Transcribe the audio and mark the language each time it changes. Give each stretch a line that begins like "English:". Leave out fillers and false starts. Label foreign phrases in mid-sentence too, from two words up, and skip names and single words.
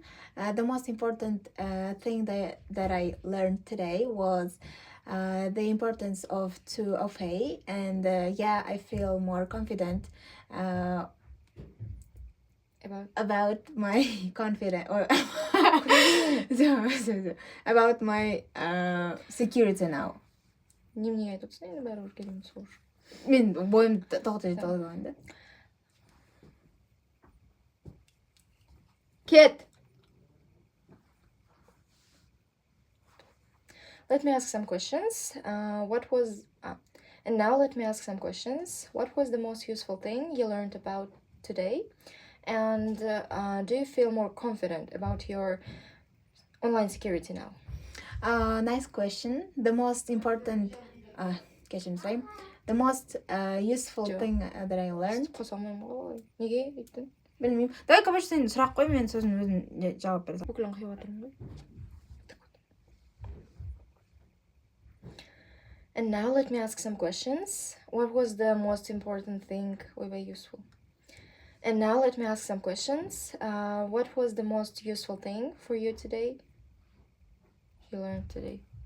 English: The most important thing that I learned today was the importance of 2FA, and yeah, I feel more confident about my confidence or about my security now.
Kazakh: неменеге айтып отырсың енді бәрібір келемін сол үшін. Мен бойымды тоқтата алмаймын да.
English: Kid! Let me ask some questions. And now let me ask some questions. What was the most useful thing you learned about today? And do you feel more confident about your online security now? Nice question. The most important, the most useful thing that I learned.
Kazakh: қоса алмаймын ғой. Неге өйттің? Білмеймін.
Russian: Давай, короче,
Kazakh: сен сұрақ қой, мен сосын өзім жауап беремін. Бүкілін қиып отырмын ғой.
English: And now let me ask some questions. What was the most important thing we were useful? And now let me ask some questions. What was the most useful thing for you today? You learned today.